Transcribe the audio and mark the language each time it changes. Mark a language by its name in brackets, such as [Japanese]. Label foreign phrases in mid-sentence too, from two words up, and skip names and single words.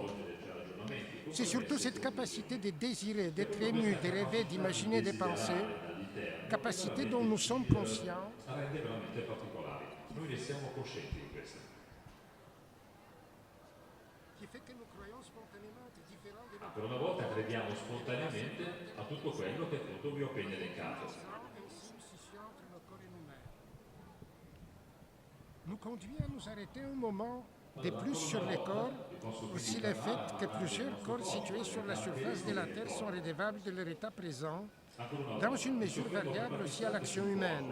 [French] C'est surtout cette capacité de désirer, d'être ému, de rêver, d'imaginer, de penser, capacité dont nous sommes conscients. Qui fait que nous croyons spontanément être différents de nos [Italian] Per una volta crediamo spontaneamente a tutto quello che appunto vi ho appena elencato. [French] Nous conduit à nous arrêter un moment de plus sur les corps, aussi le fait que plusieurs corps situés sur la surface de la Terre sont redevables de leur état présent, dans une mesure variable aussi à l'action humaine.